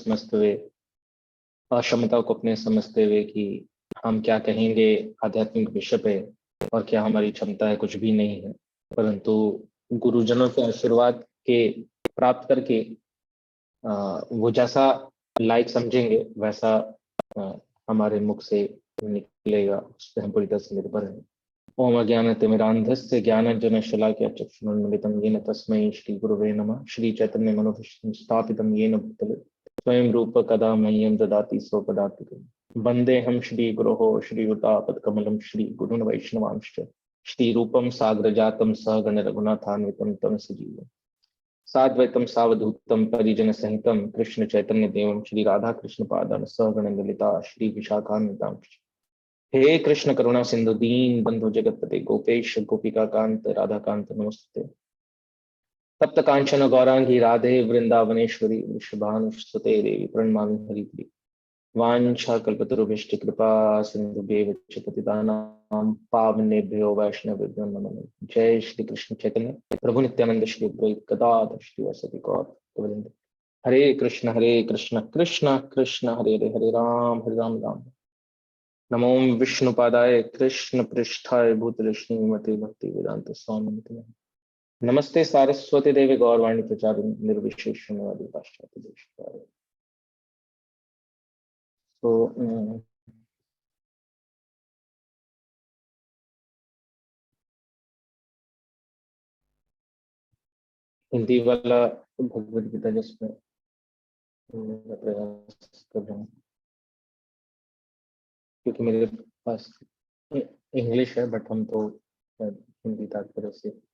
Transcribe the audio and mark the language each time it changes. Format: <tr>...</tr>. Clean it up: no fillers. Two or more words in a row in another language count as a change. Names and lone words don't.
<hi>समझते हुए, अक्षमता को अपने समझते हुए कि हम क्या कहेंगे आध्यात्मिक विषय पे और क्या हमारी क्षमता है, कुछ भी नहीं है, परंतु गुरुजनों के आशीर्वाद के प्राप्त करके वो जैसा लायक समझेंगे वैसा हमारे मुख से निकलेगा, उस पर हम पूरी तरह से निर्भर हैं।</hi> <sa>ओम अज्ञानतिमिरान्धस्य ज्ञानञ्जनशलाकया चक्षुरुन्मिलितं येन तस्मै श्रीगुरुवे नमः। श्रीचैतन्य मनोभीष्टं स्थापितं येन भूतले स्वयं रूप कदा मह्यं ददाति स्वपदातिकम्। वन्देऽहं श्रीगुरोः श्रीयुतापदकमलं श्रीगुरून् वैष्णवांश्च श्रीरूपं साग्रजातं सहगण रघुनाथान्वितं तं सजीवम् साद्वैतं सावधूतं परिजन सहितं कृष्ण चैतन्य देवं श्री राधा कृष्ण पादान सहगण ललिता श्री विशाखान्वितां। हे कृष्ण करुणा सिंधु दीन बंधु जगतपते गोपेश गोपिका कांत राधा कांत नमस्ते। तप्त कांचन गौरांगी राधे वृंदावनेश्वरी वृषभानुसुते देवी प्रणमामि हरिप्रिय। वांछा कल्पतरुभ्यश्च कृपा सिंधुभ्येव च पतितानां पावनेभ्यो वैष्णवेभ्यो नमो नमः। जय श्री कृष्ण चैतन्य प्रभु नित्यानंद श्री अद्वैत गदाधर श्रीवासदि गौर गोविंद। हरे कृष्ण कृष्ण कृष्ण हरे हरे, हरे राम राम। नमो विष्णुपादाय कृष्ण पृष्ठाय भूतले श्रीमते भक्ति वेदांत स्वामी। नमस्ते सारस्वती देवी गौरवाणी प्रचारिणी निर्विशेष शून्यवादी पाश्चात्य देश।</sa> <hi>तो हिंदी वाला भगवद गीता जिसमें मैं प्रयास कर रहा हूँ, क्योंकि मेरे पास इंग्लिश है, बट हम तो हिंदी तात्पर्य से।</hi>